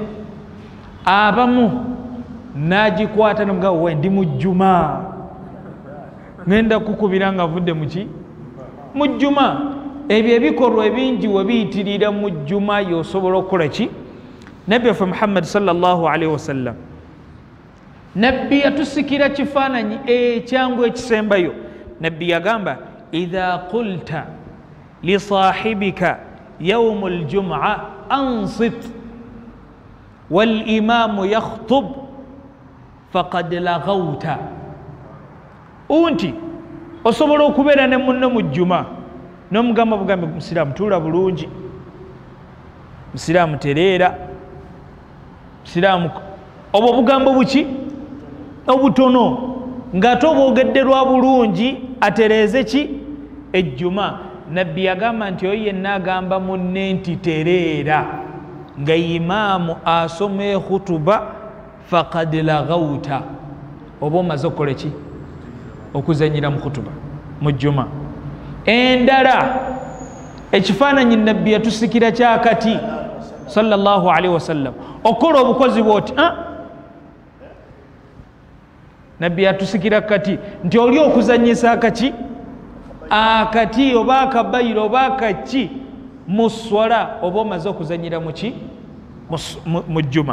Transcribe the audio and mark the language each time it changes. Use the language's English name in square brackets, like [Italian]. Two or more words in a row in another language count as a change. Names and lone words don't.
[Ganda] Abamu n'agikwata nga we ndi mu jjuma, ngenda kukubira nga avudde mu ki? Mu jjuma. Ebyo ebikolwa ebingi we biyitirira mu jjuma y'osobola okukola ki? Nabbi waffe Muhammad [Arabic] صلى الله عليه وسلم, [Ganda] nabbi yatusikira kifaananyi ekyangu ekisembayo. Nabbi yagamba, [Arabic] إذا قلت لصاحبك يوم الجمعة أنصت والإمام يخطب فقد لغوت. [Ganda] Unti osobola okubeera ne munno mu jjuma n'omugamba bugambe, musiraamu tuula bulungi, musiraamu tereera, musiraamu, obwo bugambo buki? Obutono, ng'ate obwogedde lwa bulungi atereeze ki? Ejjuma. Nabbi yagamba nti oyo yenna agamba munne nti tereera nga imaamu asoma ekhutuba, [Arabic] فقد لغوت, [Ganda] oba omaze okukola ki? Okuzanyira mu khutuba mu jjuma. Endala ekifaananyi nabbi yatusikira kyakati [Arabic] صلى الله عليه وسلم, [Ganda] okola obukozi bwoti nabbi yatusikira kati nti oli okuzanyisa akaki? Akati oba akabayiro oba akaki mu swala, oba omaze okuzanyira mu ki? Mu jjuma.